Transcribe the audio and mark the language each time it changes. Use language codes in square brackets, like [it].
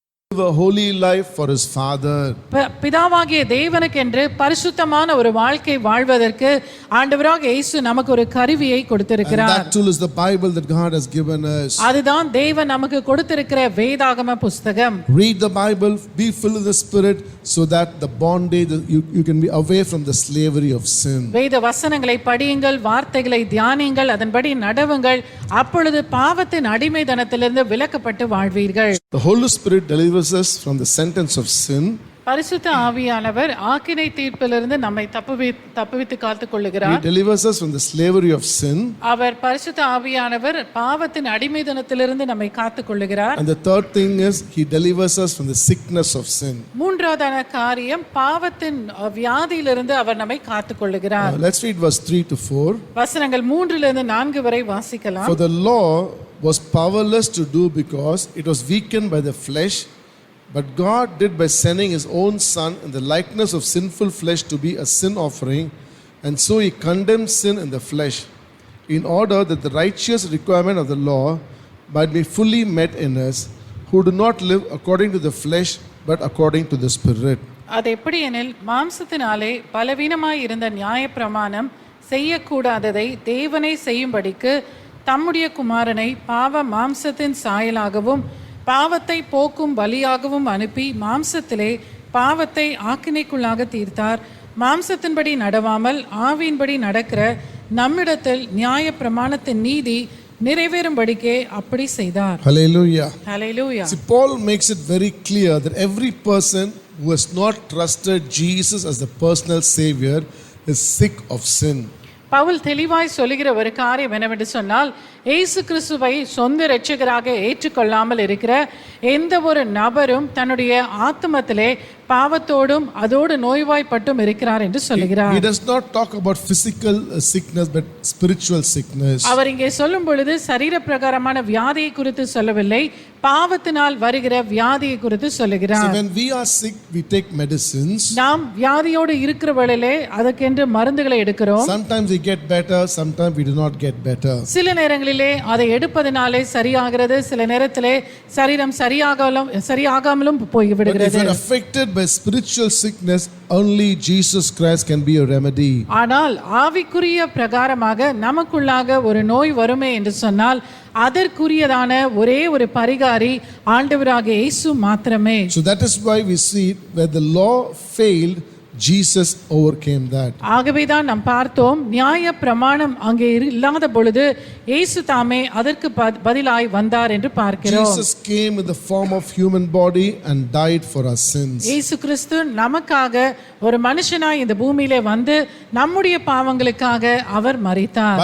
[en] live a holy life for His Father. [ta] பிதாவாகிய தேவனுக்கென்று பரிசுத்தமான ஒரு வாழ்க்கை வாழ்வதற்கு ஆண்டவராக இயேசு நமக்கு ஒரு கருவியை [en] And [ta] கொடுத்திருக்கிறார். [en] that tool is the Bible that God has given us. [ta] அதுதான் தேவன் நமக்கு கொடுத்திருக்கிற வேதாகம புஸ்தகம். [en] Read the Bible, be filled with the Spirit, so that the bondage, you can be away from the slavery of sin. [ta] வேத வசனங்களை படியுங்கள், வார்த்தைகளை தியானியுங்கள், அதன்படி நடவுங்கள், அப்பொழுது பாவத்தின் அடிமைதனத்திலிருந்து விலக்கப்பட்டு வாழ்வீர்கள். [en] The Holy Spirit delivers us from the sentence of sin. [ta] பரிசுத்த ஆவியானவர் ஆக்கினை தீர்ப்பிலிருந்து நம்மை தப்புவித்து காத்துக் [en] He [ta] கொள்ளுகிறார். [en] delivers us from the slavery of sin. [ta] அவர் பரிசுத்த ஆவியானவர் பாவத்தின் அடிமைதனத்திலிருந்து நம்மை காத்துக் கொள்ளுகிறார். [en] And the third thing is He delivers us from the sickness of sin. [ta] மூன்றாவதான காரியம் பாவத்தின் வியாதியிலிருந்து அவர் நம்மை காத்துக் கொள்ளுகிறார். [en] Let's read verse 3 to 4. [ta] வசனங்கள் 3 4 வரை வாசிக்கலாம். [en] For the law was powerless to do because it was weakened by the flesh, but God did by sending His own Son in the likeness of sinful flesh to be a sin offering, and so He condemned sin in the flesh, in order that the righteous requirement of the law might be fully met in us, who do not live according to the flesh, but according to the Spirit. [ta] அது எப்படி எனில் மாம்சத்தினாலே பலவீனமாய் இருந்த நியாயப்பிரமாணம் செய்யக்கூடாததை தேவனை செய்யும்படிக்கு தம்முடைய குமாரனை பாவ மாம்சத்தின் சாயலாகவும் பாவத்தை போக்கும் பலியாகவும் அனுப்பி மாம்சத்திலே பாவத்தை ஆக்கினைக்குள்ளாக தீர்த்தார். மாம்சத்தின்படி நடவாமல் ஆவியின்படி நடக்கிற நம்மிடத்தில் நியாய பிரமாணத்தின் நீதி நிறைவேறும்படிக்கே அப்படி செய்தார். [en] Hallelujah. [ta] Hallelujah. [en] See, Paul makes it very clear that every person who has not trusted Jesus as the personal Savior is sick of sin. [ta] Pavul தெளிவாய் சொல்லுகிற ஒரு காரியம் என்னவென்று சொன்னால், இயேசு கிறிஸ்துவை சொந்த இரட்சகராக ஏற்றுக்கொள்ளாமல் இருக்கிற எந்த ஒரு நபரும் தன்னுடைய ஆத்மத்திலே பாவத்தோடும் அதோடு நோய்வாய்ப்பட்டும் இருக்கிறார் என்று சொல்லுகிறார். [en] He does not talk about physical sickness but spiritual sickness. [ta] அவர் இங்கே சொல்லும் பொழுது சரீர பிரகாரமான வியாதியை குறித்து சொல்லவில்லை, பாவத்தினால் வருகிற வியாதியை குறித்து சொல்லுகிறார். [en] So when we are sick, we take medicines. [ta] நாம் வியாதியோடு இருக்கிற வேளையிலே அதற்கென்று மருந்துகளை எடுக்கிறோம். [en] Sometimes we get better, sometimes we do not get better. [ta] சில நேரங்களில் நேரங்களிலே அதை எடுப்பதனாலே சரியாகிறது, சில நேரத்திலே சரீரம் சரியாகாமலும் [en] But if [ta] போய்விடுகிறது. [en] you're affected by spiritual sickness, only Jesus Christ can be a remedy. [ta] ஆனால் ஆவிக்குரிய பிரகாரமாக நமக்குள்ளாக ஒரு நோய் வருமே என்று சொன்னால் அதற்குரியதான ஒரே ஒரு பரிகாரி ஆண்டவராகிய இயேசு மாத்திரமே. [en] So that is why we see where the law failed, Jesus overcame that. [ta] ஆகவேதான் நாம் பார்த்தோம், நியாய பிரமாணம் அங்கே இல்லாத பொழுது இயேசு தாமே அதற்கு பதிலாய் வந்தார் என்று பார்க்கிறோம். [en] Jesus came in the form of human body and died for our sins. [ta] இயேசு கிறிஸ்து நமக்காக ஒரு மனுஷனாய் இந்த பூமியிலே வந்து நம்முடைய பாவங்களுக்காக அவர் மரித்தார்.